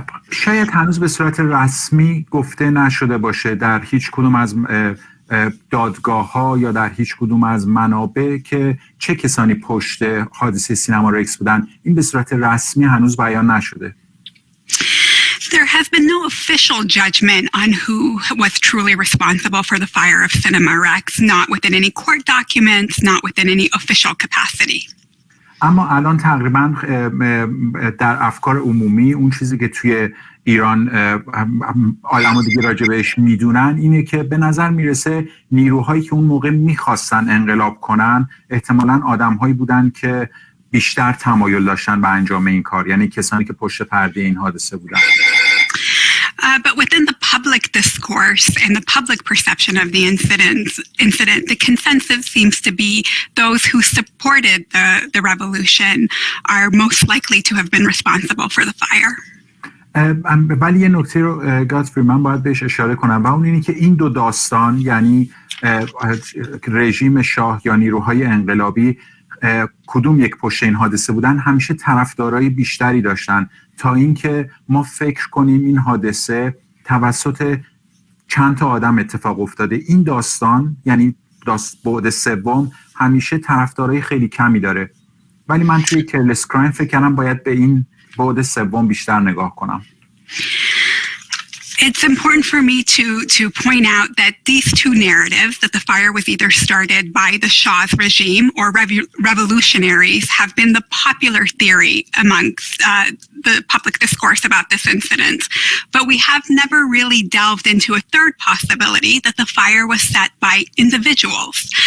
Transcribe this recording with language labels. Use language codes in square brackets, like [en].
[fa] شاید هنوز به صورت رسمی گفته نشده باشه در هیچ کدوم از دادگاه‌ها یا در هیچ کدوم از منابع که چه کسانی پشت حادثه سینما رکس بودن. این به صورت رسمی هنوز بیان نشده. [en] There has been no official judgment on who was truly responsible for the fire of Cinema Rex, not within any court documents, not within any official capacity. [fa] اما الان تقریبا در افکار عمومی اون چیزی که توی ایران آدم‌ها دیگه راجع بهش میدونن اینه که به نظر میرسه نیروهایی که اون موقع میخواستن انقلاب کنن احتمالاً آدم‌هایی بودن که بیشتر تمایل داشتن به انجام این کار، یعنی کسانی که پشت پرده این حادثه بودن. [en] But within the public discourse and the public perception of the incident, the consensus seems to be those who supported the revolution are most likely to have been responsible for the fire. [fa] ولی یه نکته رو گاتفری من باید بهش اشاره کنم و اون اینه که این دو داستان، یعنی رژیم شاه یا نیروهای انقلابی کدوم یک پشت این حادثه بودن، همیشه طرفدارای بیشتری داشتن تا اینکه ما فکر کنیم این حادثه توسط چند تا آدم اتفاق افتاده. این داستان یعنی بعد سوم همیشه طرفدارای خیلی کمی داره، ولی من توی Careless Crime فکر کردم باید به این بعد سوم بیشتر نگاه کنم. [en] It's important for me to point out that these two narratives, that the fire was either started by the Shah's regime or revolutionaries, have been the popular theory amongst the public discourse about this incident. But we have never really delved into a third possibility, that the fire was set by individuals.